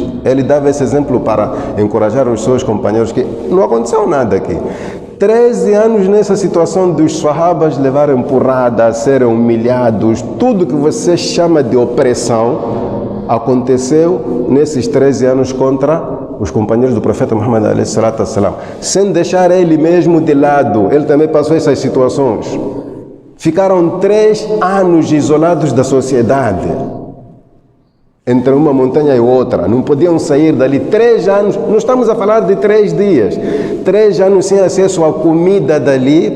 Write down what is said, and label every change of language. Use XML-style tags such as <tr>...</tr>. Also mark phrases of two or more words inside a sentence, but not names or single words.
<pt>Ele dava esse exemplo para encorajar os seus companheiros que não aconteceu nada aqui. 13 anos nessa situação dos sahabas levarem empurrada, serem humilhados, tudo que você chama de opressão aconteceu nesses 13 anos contra os companheiros do profeta Muhammad</pt> <ar>عليه الصلاة والسلام,</ar> <pt>sem deixar ele mesmo de lado. Ele também passou essas situações. Ficaram 3 anos isolados da sociedade, entre uma montanha e outra, não podiam sair dali. 3 anos, não estamos a falar de 3 dias, 3 anos sem acesso à comida dali.</pt>